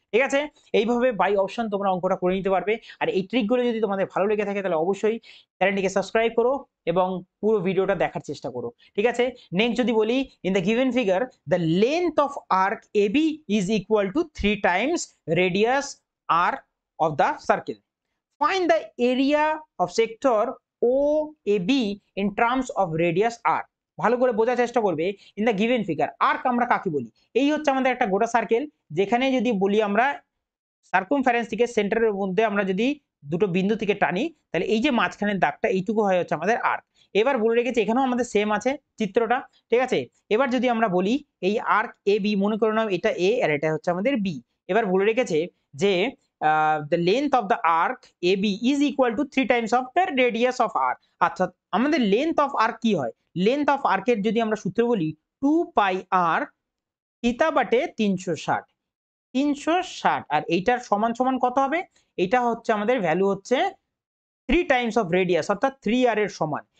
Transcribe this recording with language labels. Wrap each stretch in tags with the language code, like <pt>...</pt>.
<bn>ঠিক আছে, এইভাবে বাই অপশন তোমরা অঙ্কটা করে নিতে পারবে। আর এই ট্রিকগুলো যদি তোমাদের ভালো লেগে থাকে তাহলে অবশ্যই চ্যানেলটিকে সাবস্ক্রাইব করো এবং পুরো ভিডিওটা দেখার চেষ্টা করো। ঠিক আছে, নেক্সট যদি বলি</bn> <en>In the given figure the length of arc AB is equal to 3 times radius r of the circle. Find the area of sector OAB in terms of radius r।</en> <bn>ভালো করে বোঝার চেষ্টা করবে। In the given figure arc আমরা কাকে বলি, এই হচ্ছে আমাদের একটা গোটা সার্কেল, যেখানে যদি বলি আমরা সার্কামফারেন্স থেকে সেন্টারের মধ্যে আমরা যদি দুটো বিন্দু থেকে টানি তাহলে এই যে মাঝখানের দাগটা এইটুকু হয় হচ্ছে আমাদের আর্ক। এবার বলে রেখেছি এখানেও আমাদের সেম আছে চিত্রটা। ঠিক আছে, এবার যদি আমরা বলি এই আর্ক এ বি, মনে করে নাও এটা এ আর এটা হচ্ছে আমাদের বি। এবার বলে রেখেছে যে</bn> <en>the length of the arc AB is equal to 3 times of the radius of arc।</en> <bn>আচ্ছা আমাদের length of arc কি হয়, length of arc এর যদি আমরা সূত্র বলি 2 পাই r থিটা বাটে 360, 360 আর এইটার সমান সমান কত হবে, এটা হচ্ছে আমাদের ভ্যালু হচ্ছে 3 টাইমস অফ রেডিয়াস অর্থাৎ 3r এর সমান।</bn>